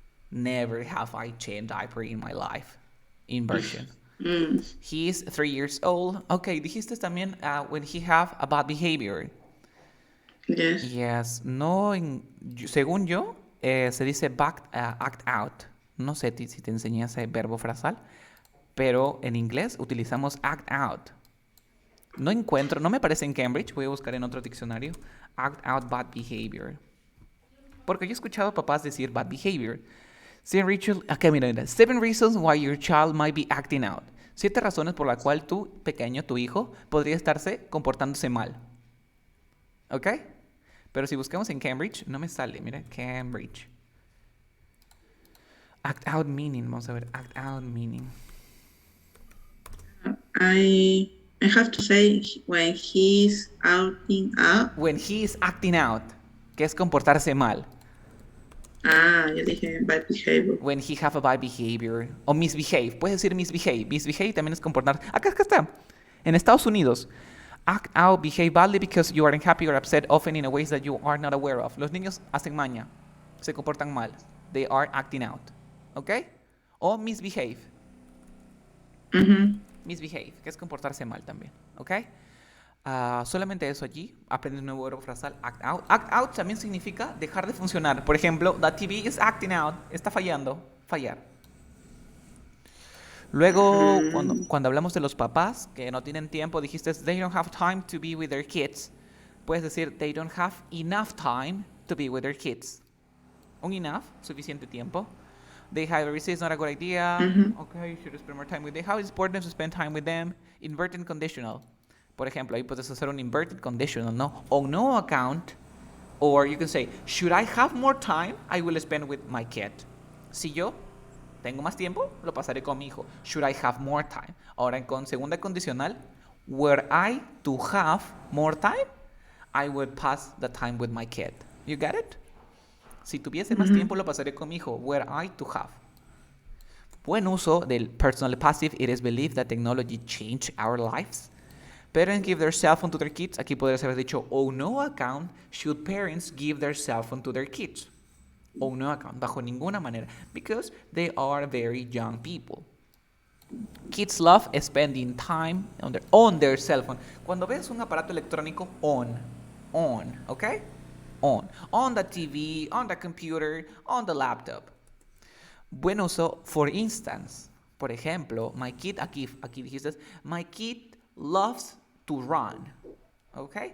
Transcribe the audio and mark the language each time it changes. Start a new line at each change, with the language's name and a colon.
English: Never have I changed diaper in my life. Inversion. Mm, He is 3 years old. Okay,
Spanish: dijiste también
English: when he have a bad behavior. yes.
Spanish: Yes, no, según yo, se dice act out. No sé si te enseñé ese verbo frasal, pero en inglés utilizamos act out. No encuentro, no me aparece en Cambridge, voy a buscar en otro diccionario.
English: Act out bad behavior.
Spanish: Porque yo he escuchado a papás decir bad behavior.
English: Mira, 7 reasons why your child might be acting out.
Spanish: 7 razones por la cual tu pequeño, tu hijo, podría estarse comportándose mal. ¿Ok? Pero si buscamos en Cambridge, no me sale. Mira, Cambridge.
English: Act out meaning.
Spanish: Vamos a ver,
English: act out meaning. I have to say when he's outing out. When he is acting out,
Spanish: que es comportarse mal. Yo dije
English: bad behavior. When he have a bad behavior.
Spanish: O misbehave. Puedes decir misbehave. Misbehave también es comportar. Acá está. En Estados Unidos.
English: Act out, behave badly because you are unhappy or upset, often in a ways that you are not aware of.
Spanish: Los niños hacen maña. Se comportan mal.
English: They are acting out.
Spanish: ¿Ok? O misbehave. Misbehave, que es comportarse mal también. ¿Ok? Solamente eso allí. Aprendes un nuevo verbo frasal, act out. Act out también significa dejar de funcionar. Por ejemplo,
English: the TV is acting out.
Spanish: Está fallando. Fallar. Luego, cuando hablamos de los papás que no tienen tiempo, dijiste,
English: they don't have time to be with their kids. Puedes decir, they don't have enough time to be with their kids.
Spanish: Un enough, suficiente tiempo.
English: They have a it's not a good idea. Okay, you should spend more time with them. How is important to spend time with them? Inverted conditional.
Spanish: Por ejemplo, ahí puedes hacer un inverted conditional, ¿no?
English: On no account. Or you can say, should I have more time? I will spend with my kid.
Spanish: Si yo tengo más tiempo, lo pasaré con mi hijo.
English: Should I have more time?
Spanish: Ahora, con segunda condicional,
English: were I to have more time, I would pass the time with my kid. You get it?
Spanish: Si tuviese más tiempo, lo pasaré con mi hijo.
English: Were I to have.
Spanish: Buen uso del personal passive.
English: It is believed that technology changed our lives. Parents give their cell phone to their kids.
Spanish: Aquí podrías haber dicho,
English: on no account should parents give their cell phone to their kids. On no account,
Spanish: bajo ninguna manera.
English: Because they are very young people. Kids love spending time on their cell phone.
Spanish: Cuando ves un aparato electrónico,
English: on,
Spanish: ¿ok?
English: On the TV, on the computer, on the laptop.
Spanish: Buen uso,
English: for instance.
Spanish: Por ejemplo,
English: my kid,
Spanish: aquí dijiste,
English: my kid loves to run.
Spanish: ¿Ok?